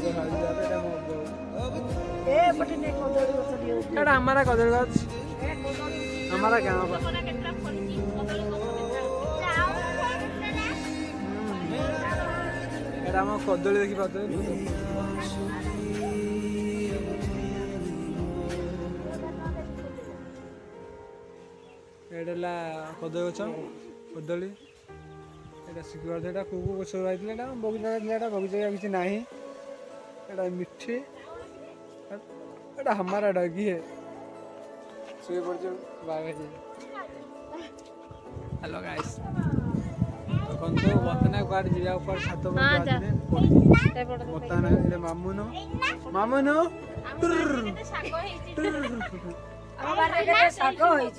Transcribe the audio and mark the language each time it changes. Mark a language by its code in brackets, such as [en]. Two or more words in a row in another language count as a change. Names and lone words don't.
[or] ଏଇଟା ଆମର କଦଳୀ ଗଛ ଆମର ଗାଁ ଏଇଟା ଆମ କଦଳୀ ଦେଖିପାରୁଥିବେ ଏଇଟା ହେଲା କଦଳୀ ଗଛ କଦଳୀ ଏଇଟା ଶିଖିପାରୁଥିବେ ଏଇଟା କୋଉ ଗଛ ରହିଥିଲା ଏଇଟା ବଗିଚା ଥିଲା ଏଇଟା ବଗିଚା କିଛି ନାହିଁ ଏଇଟା ମିଠି ଏଇଟା [hi] हमारा डॉगी है [or] ଶୋଇ ପଡ଼ିଛୁ ବାଘ [en] hello guys [or] ଦେଖନ୍ତୁ ବର୍ତ୍ତମାନ କୁଆଡ଼େ ଯିବା ଉପରେ ଛାତ ବର୍ତ୍ତମାନ ଏଇଟା ମାମୁନୁ ଆମ ବାରିରେ କେତେ ଶାଗ ହେଇଛି